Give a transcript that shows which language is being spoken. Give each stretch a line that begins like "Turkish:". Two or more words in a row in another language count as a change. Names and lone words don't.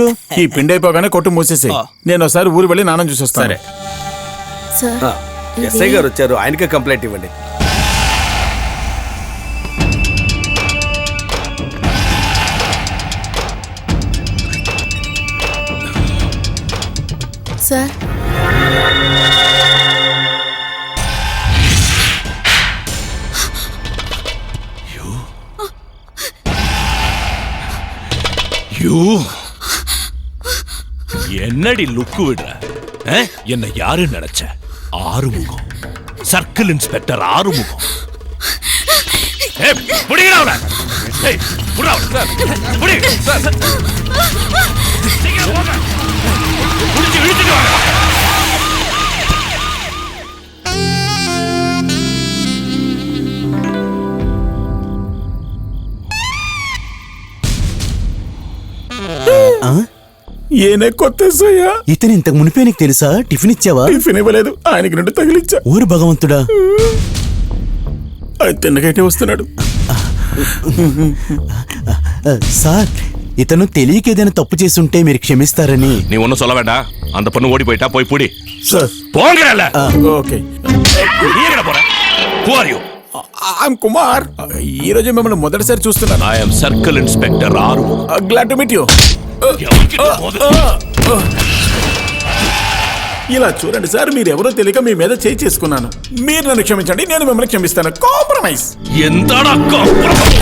Telugu: ఈ పిండి అయిపోగానే కొట్టు మూసేసి నేను ఒకసారి ఊరు వెళ్ళి నాన్న చూసి వస్తాను. సార్ ఎస్ఐ గారు వచ్చారు, ఆయనకే కంప్లైంట్ ఇవ్వండి. సార్
Tamil: என்னடி லுக்கு விடுற? என்ன யாரு நினைச்ச? ஆறுமுகம், சர்க்கிள் இன்ஸ்பெக்டர் ஆறுமுகம். புடிங்கடா அவன. ஏய் புடா சார். புடி சார். சீக்கிரம் போங்க. புடிச்சு இழுத்துட்டு வாங்க.
Telugu: ఆ? ఏనే కొత్త ఎస్ఐయా? ఇతను ఇంతకు మునిపే నీకు తెలుసా? టిఫిన్ ఇచ్చావా? టిఫిన్ ఇవ్వలేదు, ఆయనకి రెండు తగిలిచ్చా. ఊరు భగవంతుడా. ఆయన తిన్నగైతే వస్తున్నాడు. సార్, ఇతను తెలియక ఏదైనా తప్పు చేసుంటే మీరు క్షమిస్తారని.
Tamil: நீ ஒன்னும் சொல்ல வேண்டாம். அந்த பொண்ணு ஓடி போயிட்டா போய் புடி.
Telugu: సార్
Tamil: போங்கடல.
Telugu: ఓకే.
Tamil: நீ எங்கடா போற?
English: Who are you?
Telugu: ఐఎమ్ కుమార్. ఈ రోజు మిమ్మల్ని మొదటిసారి చూస్తున్నాను.
English: I am circle inspector ఆరుముగం. glad to meet you.
Telugu: ఇలా చూడండి సార్, మీరెవరో తెలియక మీ మీద చేయి చేసుకున్నాను. మీరు నన్ను క్షమించండి, నేను మిమ్మల్ని క్షమిస్తాను. కాంప్రమైజ్. ఎంతడా కాంప్రమైజ్?